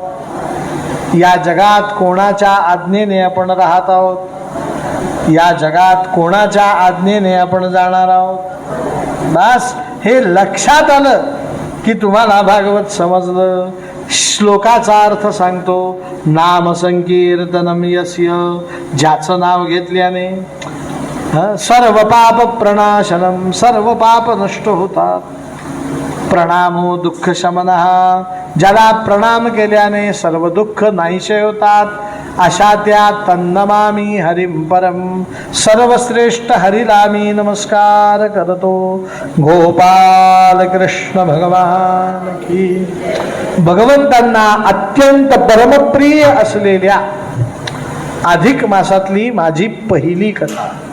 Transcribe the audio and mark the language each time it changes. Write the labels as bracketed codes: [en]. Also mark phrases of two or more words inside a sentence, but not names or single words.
[mr] या जगात कोणाच्या आज्ञेने आपण राहत आहोत? या जगात कोणाच्या आज्ञेने आपण जाणार आहोत? बस हे लक्षात आलं की तुम्हाला भागवत समजलं. श्लोकाचा अर्थ सांगतो, [sa] नाम संकीर्तनम यस्य, [mr] ज्याचं नाव घेतल्याने [sa] सर्व पाप प्रणाशनम, [mr] सर्व पाप नष्ट होतात. [sa] प्रणामो दुःख शमनः, [mr] ज्याला प्रणाम केल्याने सर्व दुःख नाहीसे होतात. अशा त्या [sa] तन्नमामी हरिं परम, [mr] सर्वश्रेष्ठ हरीला मी नमस्कार करतो. [hi] गोपाल कृष्ण भगवान की. [mr] भगवंतांना अत्यंत परमप्रिय असलेल्या अधिक मासातली माझी पहिली कथा.